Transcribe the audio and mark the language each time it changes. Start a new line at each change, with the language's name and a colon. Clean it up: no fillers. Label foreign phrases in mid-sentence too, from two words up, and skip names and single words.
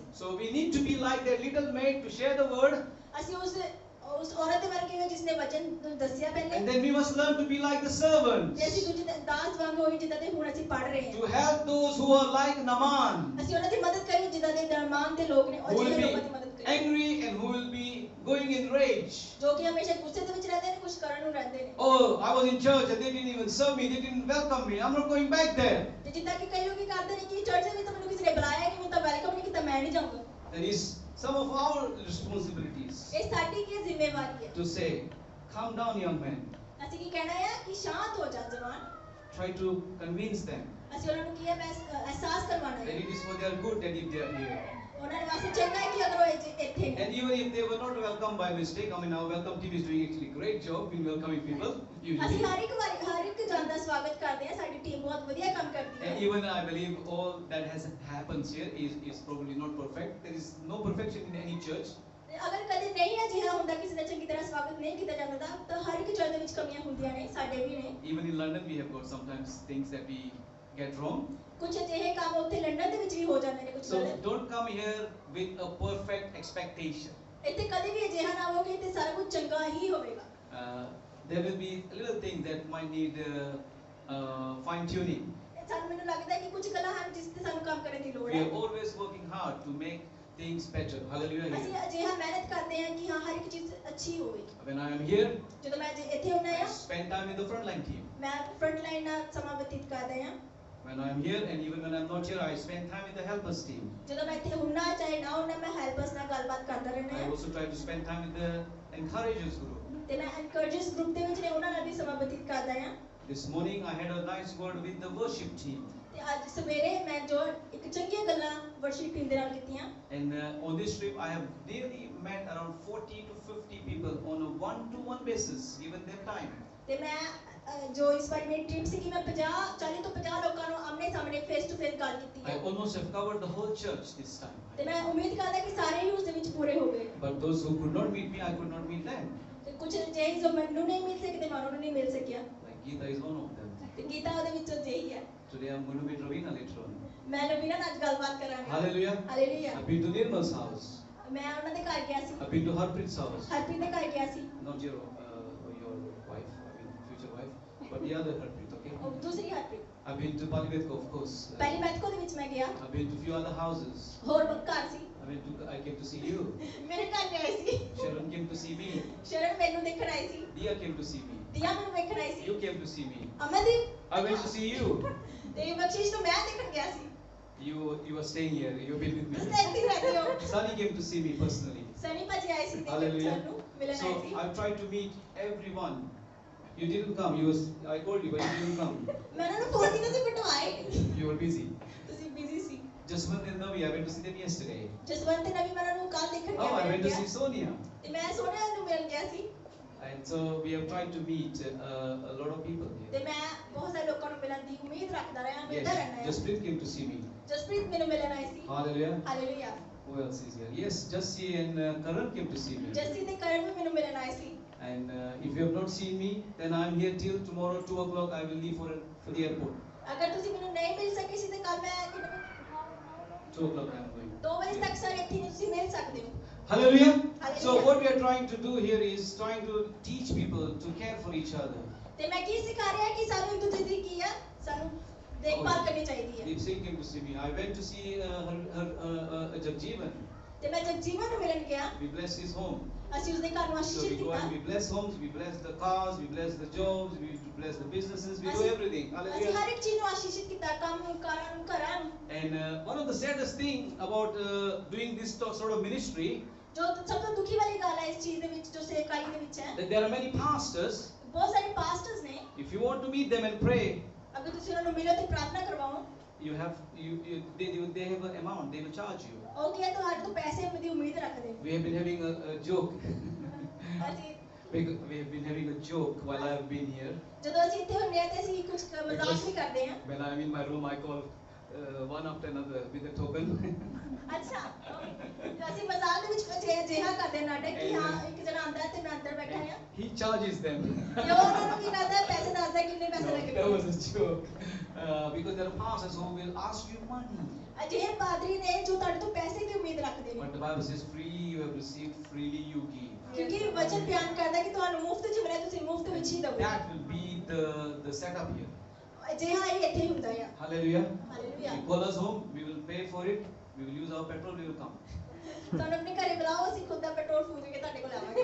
English: So we need to be like that little maid to share the word,
Punjabi: ਅਸੀਂ ਉਸ ਔਰਤ ਦੇ ਵਰਗੇ ਹਾਂ ਜਿਸਨੇ ਵਚਨ ਦੱਸਿਆ ਪਹਿਲੇ।
English: and then we must learn to be like the servants,
Punjabi: ਤੇ ਅਸੀਂ ਦੂਜੇ ਦਾਸ ਵਾਂਗ ਹੋਈਏ ਜਿੱਦਾਂ ਦੇ ਹੁਣ ਅਸੀਂ ਪੜ ਰਹੇ ਹਾਂ।
English: to help those who are like Naaman,
Punjabi: ਅਸੀਂ ਉਹਨਾਂ ਦੀ ਮਦਦ ਕਰੀਏ ਜਿੱਦਾਂ ਦੇ ਨਾਮਾਨ ਦੇ ਲੋਕ ਨੇ, ਉਹ
English: who will
Punjabi: ਜਿਹੇ
English: be
Punjabi: ਲੋਕਾਂ ਦੀ ਮਦਦ ਕਰੀਏ
English: angry and who will be going in rage.
Punjabi: ਜੋ ਕਿ ਹਮੇਸ਼ਾ ਗੁੱਸੇ ਦੇ ਵਿੱਚ ਰਹਿੰਦੇ ਨੇ, ਕੁਝ ਕਰਨ ਨੂੰ ਰਹਿੰਦੇ ਨੇ।
English: Oh, I was in church and they didn't even serve me, they didn't welcome me, I'm not going back there.
Punjabi: ਤੇ ਜਿੱਦਾਂ ਕਿ ਕਈ ਲੋਕ ਕੀ ਕਰਦੇ ਨੇ ਕਿ ਚਰਚ ਦੇ ਵਿੱਚ ਤਾਂ ਮੈਨੂੰ ਕਿਸੇ ਨੇ ਬੁਲਾਇਆ ਕਿ ਮੈਂ ਤਾਂ ਵੈਲਕਮ ਨਹੀਂ ਕੀਤਾ, ਮੈਂ ਨਹੀਂ ਜਾਊਂਗਾ।
English: That is some of our responsibilities,
Punjabi: ਇਹ ਸਾਡੀ ਕੀ ਜ਼ਿੰਮੇਵਾਰੀ ਹੈ?
English: to say, calm down young man,
Punjabi: ਅਸੀਂ ਕੀ ਕਹਿਣਾ ਹੈ ਕਿ ਸ਼ਾਂਤ ਹੋ ਜਾ ਜਵਾਨ।
English: try to convince them
Punjabi: ਅਸੀਂ ਉਹਨਾਂ ਨੂੰ ਕੀ ਹੈ ਅਹਿਸਾਸ ਕਰਵਾਉਣਾ
English: that
Punjabi: ਹੈ
English: it is for their good that if they are here.
Punjabi: ਉਹਨਾਂ ਦੇ ਵਾਸਤੇ ਚੰਗਾ ਹੈ ਕਿ ਅਗਰ ਉਹ ਇੱਥੇ ਨੇ।
English: And even if they were not welcomed by mistake, I mean our welcome team is doing actually great job in welcoming people
Punjabi: ਅਸੀਂ
English: usually.
Punjabi: ਹਰ ਇੱਕ ਜਨ ਦਾ ਸਵਾਗਤ ਕਰਦੇ ਹਾਂ, ਸਾਡੀ ਟੀਮ ਬਹੁਤ ਵਧੀਆ ਕੰਮ ਕਰਦੀ
English: And
Punjabi: ਹੈ।
English: even I believe all that has happens here is probably not perfect. There is no perfection in any church.
Punjabi: ਤੇ ਅਗਰ ਕਦੇ ਨਹੀਂ ਅਜਿਹਾ ਹੁੰਦਾ ਕਿਸੇ ਦਾ ਚੰਗੀ ਤਰ੍ਹਾਂ ਸਵਾਗਤ ਨਹੀਂ ਕੀਤਾ ਜਾਂਦਾ ਤਾਂ ਹਰ ਇੱਕ ਚਰਚ ਦੇ ਵਿੱਚ ਕਮੀਆਂ ਹੁੰਦੀਆਂ ਨੇ, ਸਾਡੇ ਵੀ ਨੇ।
English: Even in London we have got sometimes things that we get wrong.
Punjabi: ਕੁਝ ਅਜਿਹੇ ਕੰਮ ਉੱਥੇ ਲੰਡਨ ਦੇ ਵਿੱਚ ਵੀ ਹੋ ਜਾਂਦੇ ਨੇ ਕੁਝ
English: So
Punjabi: ਗਲਤ।
English: don't come here with a perfect expectation.
Punjabi: ਇੱਥੇ ਕਦੇ ਵੀ ਅਜਿਹਾ ਨਾ ਹੋਵੇ ਤੇ ਸਾਰਾ ਕੁਝ ਚੰਗਾ ਹੀ ਹੋਵੇਗਾ।
English: There will be little things that might need fine tuning.
Punjabi: ਮੈਨੂੰ ਲੱਗਦਾ ਹੈ ਕਿ ਕੁਝ ਗੱਲਾਂ ਹਨ ਜਿਸ ਤੇ ਸਾਨੂੰ ਕੰਮ ਕਰਨ ਦੀ ਲੋੜ
English: We
Punjabi: ਹੈ।
English: are always working hard to make things better. Hallelujah.
Punjabi: ਅਸੀਂ
English: Here.
Punjabi: ਅਜਿਹਾ ਮਿਹਨਤ ਕਰਦੇ ਹਾਂ ਕਿ ਹਾਂ ਹਰ ਇੱਕ ਚੀਜ਼ ਅੱਛੀ ਹੋਵੇ।
English: When I am here,
Punjabi: ਜਦੋਂ ਮੈਂ ਇੱਥੇ ਹੁੰਦਾ
English: I
Punjabi: ਹਾਂ
English: spend time with the frontline team.
Punjabi: ਮੈਂ
English: front line
Punjabi: ਨਾਲ ਸਮਾਂ ਬਤੀਤ ਕਰਦਾ ਹਾਂ।
English: When I am here, and even when I am not here, I spend time with the helpers team.
Punjabi: ਜਦੋਂ ਮੈਂ ਇੱਥੇ ਹੁੰਨਾ ਚਾਹੇ ਨਾ ਹੁੰਨਾ ਮੈਂ ਹੈਲਪਰਸ ਨਾਲ ਗੱਲਬਾਤ ਕਰਦਾ ਰਹਿਣਾ
English: I
Punjabi: ਹੈ।
English: also try to spend time with the encouragers group.
Punjabi: ਤੇ ਮੈਂ
English: encouragers group
Punjabi: ਦੇ ਵਿੱਚ ਨੇ ਉਹਨਾਂ ਨਾਲ ਵੀ ਸਮਾਂ ਬਤੀਤ ਕਰਦਾ ਹਾਂ।
English: This morning I had a nice word with the worship team.
Punjabi: ਤੇ ਅੱਜ ਸਵੇਰੇ ਮੈਂ ਜੋ ਇੱਕ ਚੰਗੀਆਂ ਗੱਲਾਂ
English: worship team
Punjabi: ਦੇ ਨਾਲ ਕੀਤੀਆਂ
English: And on this trip, I have nearly met around 40 to 50 people on a one-to-one basis, given their time.
Punjabi: ਤੇ ਮੈਂ ਜੋ ਇਸ ਵਾਰੀ ਮੇਰੀ ਟ੍ਰਿਪ ਸੀ ਕਿ ਮੈਂ 40 ਤੋਂ 50 ਲੋਕਾਂ ਨੂੰ ਆਮਨੇ ਸਾਹਮਣੇ
English: face to face
Punjabi: ਗੱਲ ਕੀਤੀ
English: I
Punjabi: ਹੈ
English: almost have covered the whole church this time.
Punjabi: ਤੇ ਮੈਂ ਉਮੀਦ ਕਰਦਾ ਕਿ ਸਾਰੇ ਹੀ ਉਸ ਦੇ ਵਿੱਚ ਪੂਰੇ ਹੋ ਗਏ
English: But those who could not meet me, I could not meet them.
Punjabi: ਤੇ ਕੁਝ ਜਿਹੇ ਜੋ ਮੈਨੂੰ ਨਹੀਂ ਮਿਲ ਸਕਦੇ ਮੈਂ ਉਹਨਾਂ ਨੂੰ ਨਹੀਂ ਮਿਲ ਸਕਿਆ
English: Like Geeta is one of them.
Punjabi: ਤੇ ਗੀਤਾ ਉਹਦੇ ਵਿੱਚੋਂ ਜਿਹੀ ਹੈ
English: Today I'm going to meet Ravina later on.
Punjabi: ਮੈਂ ਨਵੀਨਾ ਨਾਲ ਅੱਜ ਗੱਲਬਾਤ ਕਰਾਂਗੀ
English: Hallelujah.
Punjabi: ਹਾਲੇਲੂਇਆ
English: I've been to Nirmal's house.
Punjabi: ਮੈਂ ਉਹਨਾਂ ਦੇ ਘਰ ਗਿਆ ਸੀ
English: I've been to Harpreet's house.
Punjabi: ਹਰਪ੍ਰੀਤ ਦੇ ਘਰ ਗਿਆ ਸੀ
English: Not your wife, I mean future wife, but the other Harpreet, okay?
Punjabi: ਉਹ ਦੂਸਰੀ ਹਰਪ੍ਰੀਤ
English: I've been to Palivetko, of course.
Punjabi: ਪਹਿਲੀ ਮੈਥਕੋ ਦੇ ਵਿੱਚ ਮੈਂ ਗਿਆ
English: I've been to few other houses.
Punjabi: ਹੋਰ ਘਰ ਸੀ
English: I came to see you.
Punjabi: ਮੇਰੇ ਘਰ ਗਏ ਸੀ
English: Sharon came to see me.
Punjabi: ਸ਼ਰਨ ਮੈਨੂੰ ਦੇਖਣ ਆਈ ਸੀ
English: Dia came to see me.
Punjabi: ਦੀਆ ਮੈਨੂੰ ਵੇਖਣ ਆਈ ਸੀ
English: You came to see me.
Punjabi: ਅਮਨਦੀਪ
English: I went to see you.
Punjabi: ਤੇ ਬਖਸ਼ੀਸ਼ ਨੂੰ ਮੈਂ ਦੇਖਣ ਗਿਆ ਸੀ
English: You were staying here. You've been with
Punjabi: ਤੁਸੀਂ
English: me.
Punjabi: ਇੱਥੇ ਹੀ ਰਹਿੰਦੇ ਹੋ
English: Sunny came to see me personally.
Punjabi: ਸਨੀ ਭਾਜੀ ਆਏ ਸੀ ਦੇਖਣ
English: Hallelujah.
Punjabi: ਸਾਨੂੰ ਮਿਲਣ
English: So
Punjabi: ਆਏ ਸੀ
English: I've tried to meet everyone. You didn't come. I called you, but you didn't come.
Punjabi: ਮੈਂ ਉਹਨਾਂ ਨੂੰ ਫੋਨ ਕੀਤਾ ਸੀ ਬਟ ਉਹ ਆਏ ਨਹੀਂ।
English: You were busy.
Punjabi: ਤੁਸੀਂ ਬਿਜ਼ੀ ਸੀ
English: Jaswant and Navi, I went to see them yesterday.
Punjabi: ਜਸਵੰਤ ਤੇ ਨਵੀ ਮੈਂ ਉਹਨਾਂ ਨੂੰ ਕੱਲ ਦੇਖਣ
English: Oh, I went to
Punjabi: ਗਿਆ
English: see Sonia.
Punjabi: ਤੇ ਮੈਂ ਸੋਹਣਿਆ ਨੂੰ ਮਿਲਣ ਗਿਆ ਸੀ
English: And so we have tried to meet a lot of people
Punjabi: ਤੇ
English: here.
Punjabi: ਮੈਂ ਬਹੁਤ ਸਾਰੇ ਲੋਕਾਂ ਨੂੰ ਮਿਲਣ ਦੀ ਉਮੀਦ ਰੱਖਦਾ ਰਿਹਾ ਮਿਲਦਾ ਰਹਿਣਾ
English: Yes,
Punjabi: ਹੈ
English: Jasprit came to see me.
Punjabi: ਜਸਪ੍ਰੀਤ ਮੈਨੂੰ ਮਿਲਣ ਆਈ ਸੀ
English: Hallelujah.
Punjabi: ਹਾਲੇਲੂਇਆ
English: Who else is here? Yes, Jassi and Karan came to see me.
Punjabi: ਜੱਸੀ ਤੇ ਕਰਨ ਵੀ ਮੈਨੂੰ ਮਿਲਣ ਆਏ ਸੀ
English: And if you have not seen me, then I'm here till tomorrow 2 o'clock. I will leave for the airport.
Punjabi: ਅਗਰ ਤੁਸੀਂ ਮੈਨੂੰ ਨਹੀਂ ਮਿਲ ਸਕੇ ਸੀ ਤੇ ਕੱਲ ਮੈਂ
English: 2 o'clock I'm going.
Punjabi: 2 ਵਜੇ ਤੱਕ ਸਾਰੇ ਇੱਥੇ ਨਹੀਂ ਤੁਸੀਂ ਮਿਲ ਸਕਦੇ ਹੋ
English: Hallelujah. Hallelujah. So what we are trying to do here is trying to teach people to care for each other.
Punjabi: ਤੇ ਮੈਂ ਕੀ ਸਿਖਾ ਰਿਹਾ ਕਿ ਸਾਨੂੰ ਇੱਕ ਦੂਜੇ ਦੀ ਕੀ ਆ ਸਾਨੂੰ ਦੇਖਭਾਲ ਕਰਨੀ ਚਾਹੀਦੀ ਹੈ
English: Deep Singh came to see me. I went to see her Jagjeevan.
Punjabi: ਤੇ ਮੈਂ ਜਗਜੀਵਨ ਨੂੰ ਮਿਲਣ ਗਿਆ
English: We blessed his home.
Punjabi: ਅਸੀਂ ਉਸਦੇ ਘਰ ਨੂੰ
English: So
Punjabi: ਆਸ਼ੀਸ਼ਿਤ
English: we go
Punjabi: ਕੀਤਾ
English: and we bless homes, we bless the cars, we bless the jobs, we bless the businesses, we do everything.
Punjabi: ਅਸੀਂ
English: Hallelujah.
Punjabi: ਹਰ ਇੱਕ ਚੀਜ਼ ਨੂੰ ਆਸ਼ੀਸ਼ਿਤ ਕੀਤਾ ਕੰਮ ਕਾਰਾਂ ਨੂੰ ਘਰਾਂ ਨੂੰ
English: And one of the saddest thing about doing this sort of ministry,
Punjabi: ਜੋ ਸਭ ਤੋਂ ਦੁਖੀ ਵਾਲੀ ਗੱਲ ਹੈ ਇਸ ਚੀਜ਼ ਦੇ ਵਿੱਚ ਜੋ ਸੇਵਕਾਈ ਦੇ ਵਿੱਚ ਹੈ
English: that there are many pastors.
Punjabi: ਬਹੁਤ ਸਾਰੇ ਪਾਸਟਰਸ ਨੇ
English: If you want to meet them and pray,
Punjabi: ਅਗਰ ਤੁਸੀਂ ਉਹਨਾਂ ਨੂੰ ਮਿਲੋ ਤੇ ਪ੍ਰਾਰਥਨਾ ਕਰਵਾਓ
English: they have an amount, they will charge you.
Punjabi: ਉਹ ਕੀ ਹੈ ਤੁਹਾਡੇ ਤੋਂ ਪੈਸੇ ਦੀ ਉਮੀਦ ਰੱਖਦੇ
English: We have been having a joke.
Punjabi: ਅਸੀਂ
English: We have been having a joke while I have been here.
Punjabi: ਜਦੋਂ ਅਸੀਂ ਇੱਥੇ ਹੁੰਦੇ ਹਾਂ ਤੇ ਅਸੀਂ ਕੁਝ ਮਜ਼ਾਕ ਵੀ ਕਰਦੇ ਹਾਂ
English: When I'm in my room, I call one after another with a token.
Punjabi: ਅੱਛਾ ਅਸੀਂ ਮਜ਼ਾਕ ਦੇ ਵਿੱਚ ਅਜਿਹਾ ਕਰਦੇ ਨਾਟਕ ਕਿ ਹਾਂ ਇੱਕ ਜਣਾ ਆਂਦਾ ਹੈ ਤੇ ਮੈਂ ਅੰਦਰ ਬੈਠਾ ਹਾਂ
English: He charges them.
Punjabi: ਤੇ ਉਹ ਉਹਨਾਂ ਨੂੰ ਕੀ ਕਰਦਾ ਪੈਸੇ ਦੱਸਦਾ ਕਿੰਨੇ ਪੈਸੇ
English: No,
Punjabi: ਲੱਗਣੇ
English: that was a joke. Because there are pastors who will ask you money.
Punjabi: ਅਜਿਹੇ ਪਾਦਰੀ ਨੇ ਜੋ ਤੁਹਾਡੇ ਤੋਂ ਪੈਸੇ ਦੀ ਉਮੀਦ ਰੱਖਦੇ ਨੇ
English: But the Bible says, freely you have received, freely you give.
Punjabi: ਕਿਉਂਕਿ ਵਚਨ ਬਿਆਨ ਕਰਦਾ ਕਿ ਤੁਹਾਨੂੰ ਮੁਫਤ ਚ ਮਿਲਿਆ ਤੁਸੀਂ ਮੁਫਤ ਵਿੱਚ ਹੀ ਦਿਓ
English: That will be the setup here.
Punjabi: ਅਜਿਹਾ ਹੀ ਇੱਥੇ ਹੀ ਹੁੰਦਾ ਆ
English: Hallelujah.
Punjabi: ਹਾਲੇਲੂਇਆ
English: You call us home, we will pay for it, we will use our petrol, we will come.
Punjabi: ਤੁਹਾਨੂੰ ਆਪਣੇ ਘਰੇ ਬੁਲਾਓ ਅਸੀਂ ਖੁਦ ਦਾ ਪੈਟਰੋਲ ਫੂਕ ਕੇ ਤੁਹਾਡੇ ਕੋਲ ਆਵਾਂਗੇ